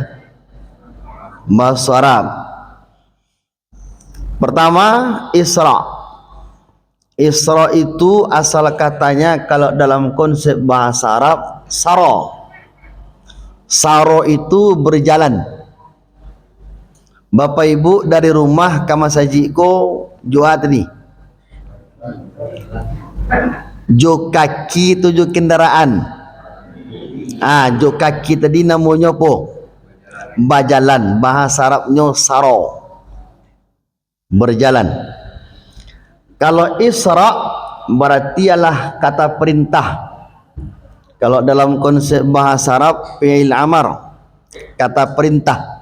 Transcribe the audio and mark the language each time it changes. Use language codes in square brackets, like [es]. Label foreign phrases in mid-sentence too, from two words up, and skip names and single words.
[id] Bahasa Arab. Pertama, Isra. Isra itu asal katanya kalau dalam konsep bahasa Arab, saro. Saro itu berjalan. [min] Bapak Ibu dari rumah ke masjid ko jua tadi. Jo kaki tu jo kendaraan. [id] Jo kaki tadi namanya apa? Berjalan. Bahasa Arabnya saro. Berjalan. Kalau Isra berarti ialah kata perintah. Kalau dalam konsep bahasa Arab, [ar] فعل أمر, [id] kata perintah.